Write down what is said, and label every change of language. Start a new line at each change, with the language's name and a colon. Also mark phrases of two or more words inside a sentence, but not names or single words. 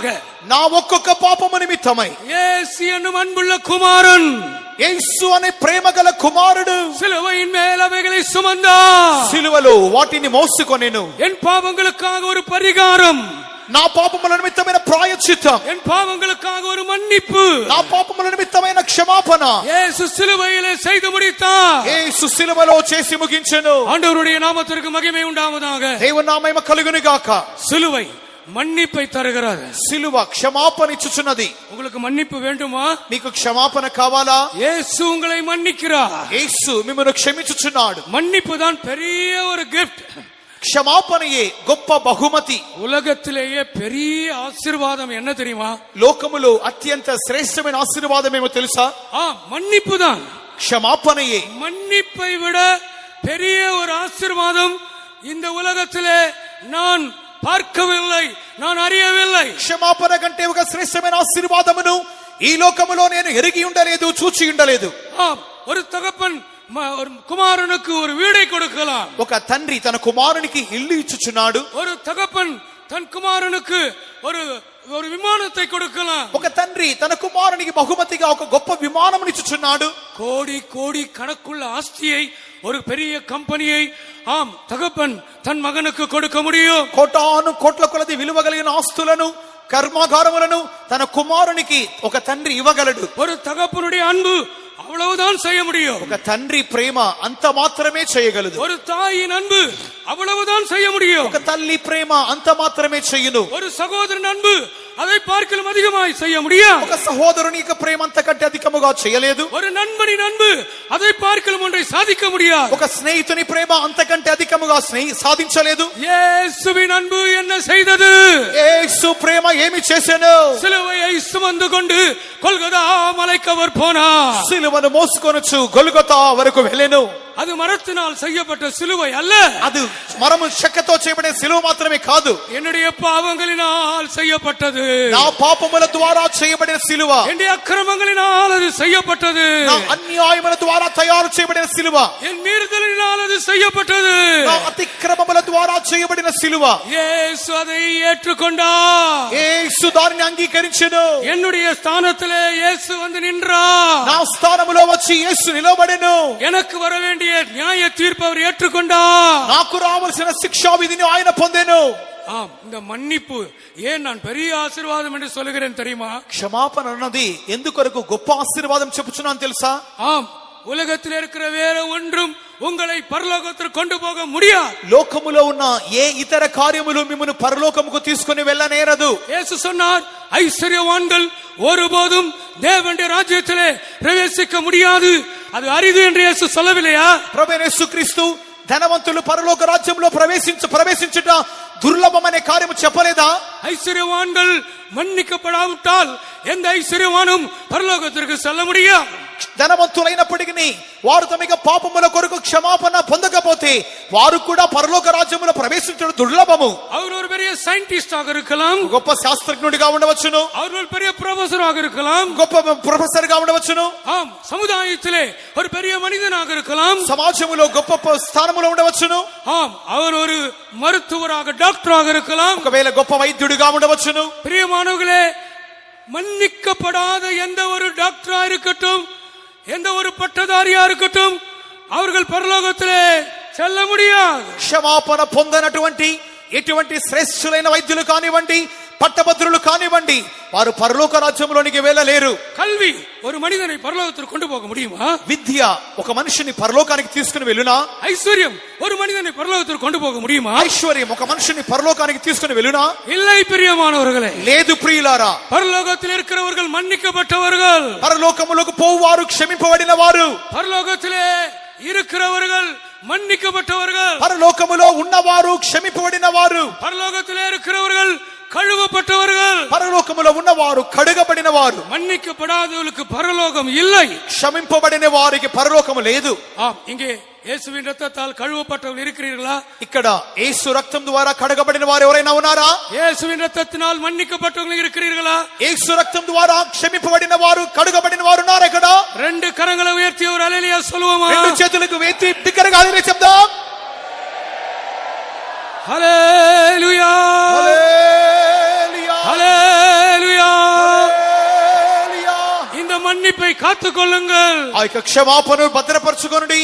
Telugu: నా ఒక్కొక్క పాపము నిమిత్తమై
Tamil: இயேசு என்னும் அன்புள்ள குமாரன்,
Telugu: యేసు అనే ప్రేమగల కుమారుడు
Tamil: சிலுவையின் மேல் அவைகளை சுமந்தார்.
Telugu: సిలువలో వాటిని మోసుకొనెను.
Tamil: என் பாவங்களுக்காக ஒரு பரிகாரம்,
Telugu: నా పాపముల నిమిత్తమైన ప్రాయశ్చిత్తం,
Tamil: என் பாவங்களுக்காக ஒரு மன்னிப்பு
Telugu: నా పాపముల నిమిత్తమైన క్షమాపణ
Tamil: இயேசு சிலுவையிலே செய்து முடித்தார்.
Telugu: యేసు సిలువలో చేసి ముగించెను.
Tamil: ஆண்டவருடைய நாமத்திற்கு மகிமை உண்டாவதாக.
Telugu: దేవుని నామము కలుగును గాక.
Tamil: சிலுவை மன்னிப்பை தருகிறது.
Telugu: సిలువ క్షమాపణ ఇచ్చుచున్నది.
Tamil: உங்களுக்கு மன்னிப்பு வேண்டுமா?
Telugu: మీకు క్షమాపణ కావాలా?
Tamil: இயேசு உங்களை மன்னிக்கிறார்.
Telugu: యేసు మిమ్మల్ని క్షమించుచున్నాడు.
Tamil: மன்னிப்பு தான் பெரிய ஒரு கிஃப்ட்.
Telugu: క్షమాపణయే గొప్ప బహుమతి.
Tamil: உலகத்திலேயே பெரிய ஆசீர்வாதம் என்ன தெரியுமா?
Telugu: లోకములో అత్యంత శ్రేష్టమైన ఆశీర్వాదం ఏమో తెలుసా?
Tamil: மன்னிப்பு தான்.
Telugu: క్షమాపణయే.
Tamil: மன்னிப்பை விட பெரிய ஒரு ஆசீர்வாதம் இந்த உலகத்திலே நான் பார்க்கவில்லை, நான் அறியவில்லை.
Telugu: క్షమాపణ కంటే ఒక శ్రేష్టమైన ఆశీర్వాదమును ఈ లోకములో నేను ఎరిగి ఉండలేదు, చూచి ఉండలేదు.
Tamil: ஆம், ஒரு தகப்பன் ஒரு குமாரனுக்கு ஒரு வீடை கொடுக்கலாம்.
Telugu: ఒక తండ్రి తన కుమారునికి ఇల్లు ఇచ్చుచున్నాడు.
Tamil: ஒரு தகப்பன் தன் குமாரனுக்கு ஒரு ஒரு விமானத்தை கொடுக்கலாம்.
Telugu: ఒక తండ్రి తన కుమారునికి బహుమతిగా ఒక గొప్ప విమానమును ఇచ్చుచున్నాడు.
Tamil: கோடி கோடி கணக்குள்ள ஆஸ்தியை, ஒரு பெரிய கம்பெனியை ஆம் தகப்பன் தன் மகனுக்கு கொடுக்க முடியும்.
Telugu: కోటాను కోట్ల కొలది విలువ కలిగిన ఆస్తులను, కర్మాగారములను తన కుమారునికి ఒక తండ్రి ఇవ్వగలడు.
Tamil: ஒரு தகப்பனுடைய அன்பு அவ்வளவுதான் செய்ய முடியும்.
Telugu: ఒక తండ్రి ప్రేమ అంత మాత్రమే చేయగలదు.
Tamil: ஒரு தாயின் அன்பு அவ்வளவுதான் செய்ய முடியும்.
Telugu: ఒక తల్లి ప్రేమ అంత మాత్రమే చెయ్యును.
Tamil: ஒரு సహోదరன் அன்பு அதை பார்க்கலும் அதிகமாய் செய்ய முடியும்.
Telugu: ఒక సహోదరుని యొక్క ప్రేమ అంతకంటే అధికముగా చేయలేదు.
Tamil: ஒரு நண்பனின் அன்பு அதை பார்க்கலும் ஒன்றை சாதிக்க முடியாது.
Telugu: ఒక స్నేహితుని ప్రేమ అంతకంటే అధికముగా సాధించలేదు.
Tamil: இயேசுவின் அன்பு என்ன செய்தது?
Telugu: యేసు ప్రేమ ఏమి చేసెను?
Tamil: சிலுவையை சுமந்து கொண்டு கொல்கதா மலைக்கு அவர் போனார்.
Telugu: సిలువను మోసుకొనుచు గొల్గొతా వరకు వెళ్ళెను.
Tamil: அது மரத்தினால் செய்யப்பட்ட சிலுவை அல்ல,
Telugu: అది మరము చెక్కతో చేయబడిన సిలువ మాత్రమే కాదు,
Tamil: என்னுடைய பாவங்களினால் செய்யப்பட்டது.
Telugu: నా పాపముల ద్వారా చేయబడిన సిలువ,
Tamil: என்னுடைய அக்கிரமங்களினால் அது செய்யப்பட்டது.
Telugu: నా అన్యాయముల ద్వారా తయారు చేయబడిన సిలువ,
Tamil: என் மீறுதலினால் அது செய்யப்பட்டது.
Telugu: నా అతిక్రమముల ద్వారా చేయబడిన సిలువ.
Tamil: இயேசு அதை ஏற்றுக்கொண்டார்.
Telugu: యేసు దానిని అంగీకరించెను.
Tamil: என்னுடைய ஸ்தானத்திலே இயேசு வந்து நின்றார்.
Telugu: నా స్థానములో వచ్చి యేసు నిలబడెను.
Tamil: எனக்கு வர வேண்டிய நியாய தீர்ப்பு அவர் ஏற்றுக்கொண்டார்.
Telugu: నాకు రావాల్సిన శిక్షా విధిని ఆయన పొందెను.
Tamil: ஆம், இந்த மன்னிப்பு ஏன் நான் பெரிய ஆசீர்வாదம் என்று சொல்லுகிறேன் தெரியுமா?
Telugu: క్షమాపణ అన్నది ఎందుకొరకు గొప్ప ఆశీర్వాదం చెప్పుచున్నాను తెలుసా?
Tamil: ஆம், உலகத்தில் இருக்கிற வேற ஒன்றும் உங்களை பரலோகத்திற்கு கொண்டு போக முடியாது.
Telugu: లోకములో ఉన్న ఏ ఇతర కార్యములు మిమ్మల్ని పరలోకముకు తీసుకొని వెళ్ళనేరదు.
Tamil: இயேசு சொன்னார், ஐஸ்வர்யவான்கள் ஒருபோதும் தேவனுடைய ராஜ்யத்திலே பிரவேசிக்க முடியாது, அது அரிது என்று இயேசு சொல்லவில்லையா?
Telugu: ప్రభువైన యేసుక్రీస్తు ధనవంతులు పరలోక రాజ్యంలో ప్రవేశించుట దుర్లభమనే కార్యము చెప్పలేదా?
Tamil: ஐஸ்வர்யவான்கள் மன்னிக்கப்படாவிட்டால் எந்த ஐஸ்வர்யவானும் பரலோகத்திற்கு செல்ல முடியாது.
Telugu: ధనవంతులైనప్పటికీ వారు తమ పాపముల కొరకు క్షమాపణ పొందకపోతే వారు కూడా పరలోక రాజ్యములో ప్రవేశించడం దుర్లభము.
Tamil: அவர் ஒரு பெரிய சயின்டிஸ்டாக இருக்கலாம்,
Telugu: గొప్ప శాస్త్రజ్ఞుడిగా ఉండవచ్చును,
Tamil: அவர் ஒரு பெரிய ப்ரொஃபஸராக இருக்கலாம்,
Telugu: గొప్ప ప్రొఫెసర్ గా ఉండవచ్చును,
Tamil: ஆம் சமுதாயத்திலே ஒரு பெரிய மனிதனாக இருக்கலாம்,
Telugu: సమాజములో గొప్ప స్థానములో ఉండవచ్చును,
Tamil: ஆம் அவர் ஒரு மருத்துவராக டாக்டராக இருக்கலாம்,
Telugu: ఒకవేళ గొప్ప వైద్యుడిగా ఉండవచ్చును.
Tamil: பிரியமானவர்களே, மன்னிக்கப்படாத எந்த ஒரு டாக்டரா இருக்கட்டும், எந்த ஒரு பட்டதாரியா இருக்கட்டும், அவர்கள் பரலோகத்திலே செல்ல முடியாது.
Telugu: క్షమాపణ పొందనటువంటి ఎటువంటి శ్రేష్ఠులైన వైద్యులు కానివ్వండి, పట్టభద్రులు కానివ్వండి, వారు పరలోక రాజ్యంలోనికి వెళ్ళలేరు.
Tamil: கல்வி ஒரு மனிதனை பரலோகத்திற்கு கொண்டு போக முடியுமா?
Telugu: విద్య ఒక మనిషిని పరలోకానికి తీసుకుని వెళ్ళునా?
Tamil: ஐஸ்வர்யம் ஒரு மனிதனை பரலோகத்திற்கு கொண்டு போக முடியுமா?
Telugu: ఐశ్వర్యం ఒక మనిషిని పరలోకానికి తీసుకుని వెళ్ళునా?
Tamil: இல்லை பிரியமானவர்களே,
Telugu: లేదు ప్రియులారా.
Tamil: பரலோகத்தில் இருக்கிறவர்கள் மன்னிக்கப்பட்டவர்கள்,
Telugu: పరలోకములకు పోవారు క్షమింపబడిన వారు,
Tamil: பரலோகத்திலே இருக்கிறவர்கள் மன்னிக்கப்பட்டவர்கள்,
Telugu: పరలోకములో ఉన్నవారు క్షమింపబడిన వారు,
Tamil: பரலோகத்திலே இருக்கிறவர்கள் கழுவப்பட்டவர்கள்,
Telugu: పరలోకములో ఉన్నవారు కడుగబడిన వారు.
Tamil: மன்னிக்கப்படாதவர்களுக்கு பரலோகம் இல்லை,
Telugu: క్షమింపబడిన వారికి పరలోకము లేదు.
Tamil: ஆம், இங்கே இயேசுவின் ரத்தத்தால் கழுவப்பட்டவர்கள் இருக்கிறீர்களா?
Telugu: ఇక్కడ యేసు రక్తం ద్వారా కడగబడిన వారు ఎవరైనా ఉన్నారా?
Tamil: இயேசுவின் ரத்தத்தினால் மன்னிக்கப்பட்டவர்கள் இருக்கிறீர்களா?
Telugu: యేసు రక్తం ద్వారా క్షమింపబడిన వారు, కడుగబడిన వారు ఉన్నారా? ఇక్కడ
Tamil: ரெண்டு கரங்களை உயர்த்தி ஒரு அல்லேலூயா சொல்லுவோமா?
Telugu: రెండు చేతులకు ఎత్తి బిగ్గరగా హల్లెలూయా చెప్దాం. హల్లెలూయా, హల్లెలూయా,
Tamil: ஹல்லேலூயா.
Telugu: హల్లెలూయా.
Tamil: இந்த மன்னிப்பை காத்துக்கொள்ளுங்கள்,
Telugu: ఆ యొక్క క్షమాపణను భద్రపరచుకొనుడి,